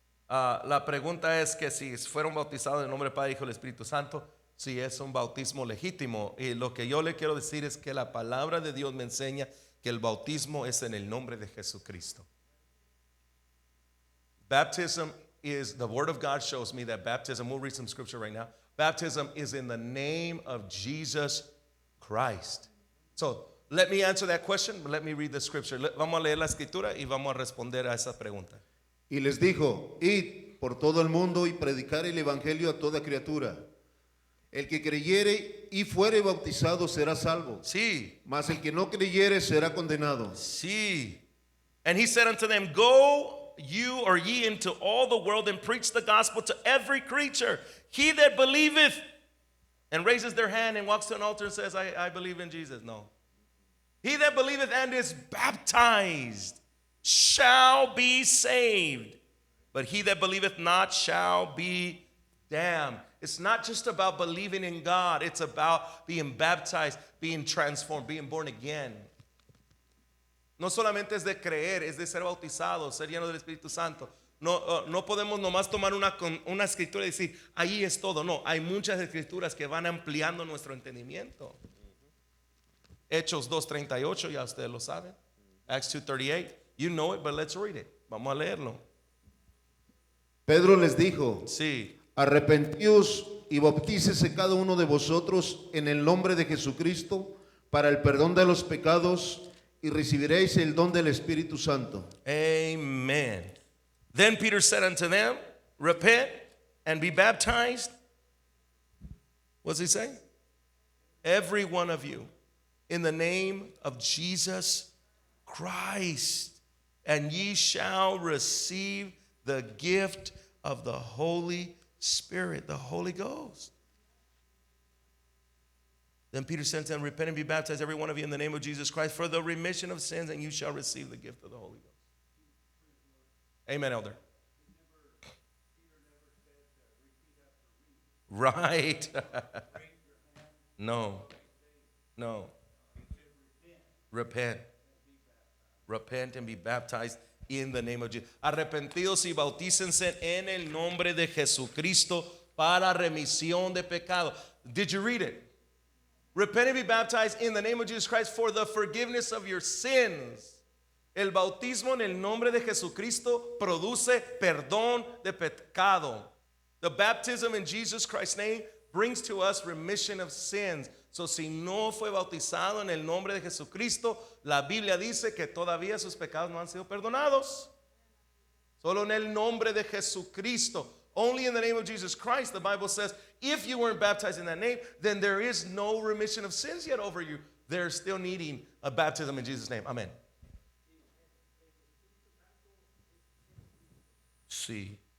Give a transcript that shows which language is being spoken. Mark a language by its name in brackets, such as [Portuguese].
[Spanish] La pregunta es que si fueron bautizados en el nombre del Padre, Hijo y del Espíritu Santo, si es un bautismo legítimo. Y lo que yo le quiero decir es que la palabra de Dios me enseña que el bautismo es en el nombre de Jesucristo. [English] Baptism is, the Word of God shows me that baptism, we'll read some scripture right now. Baptism is in the name of Jesus Christ. So, let me answer that question. Let me read the scripture. [Spanish] Vamos a leer la escritura y vamos a responder a esa pregunta. Y les dijo, id por todo el mundo y predicar el evangelio a toda criatura. El que creyere y fuere bautizado será salvo. Sí. Mas el que no creyere será condenado. Sí. [English] And he said unto them, go you or ye into all the world and preach the gospel to every creature. He that believeth and raises their hand and walks to an altar and says, I believe in Jesus. No. He that believeth and is baptized shall be saved. But he that believeth not shall be damned. It's not just about believing in God. It's about being baptized, being transformed, being born again. [Spanish] No solamente es de creer, es de ser bautizado, ser lleno del Espíritu Santo. No podemos nomás tomar una escritura y decir, ahí es todo. No, hay muchas escrituras que van ampliando nuestro entendimiento. Hechos 2:38, ya ustedes lo saben. [English] Acts 2:38, you know it, but let's read it. [Spanish] Vamos a leerlo. Pedro les dijo, Sí. arrepentíos y bautícese cada uno de vosotros en el nombre de Jesucristo para el perdón de los pecados y recibiréis el don del Espíritu Santo. [English] Amen. Then Peter said unto them, repent and be baptized. What's he saying? Every one of you, in the name of Jesus Christ, and ye shall receive the gift of the Holy Spirit, the Holy Ghost. Then Peter said to them, repent and be baptized, every one of you, in the name of Jesus Christ, for the remission of sins, and you shall receive the gift of the Holy Ghost. Amen, elder. Right. No. Repent. Repent and be baptized in the name of Jesus. [Spanish] Arrepentidos y bautícense en el nombre de Jesucristo para remisión de pecado. [English] Did you read it? Repent and be baptized in the name of Jesus Christ for the forgiveness of your sins. [Spanish] El bautismo en el nombre de Jesucristo produce perdón de pecado. [English] The baptism in Jesus Christ's name brings to us remission of sins. [Spanish] So, si no fue bautizado en el nombre de Jesucristo, la Biblia dice que todavía sus pecados no han sido perdonados. Solo en el nombre de Jesucristo. [English] Only in the name of Jesus Christ, the Bible says, if you weren't baptized in that name, then there is no remission of sins yet over you. They're still needing a baptism in Jesus' name. Amen. [Spanish] Sí.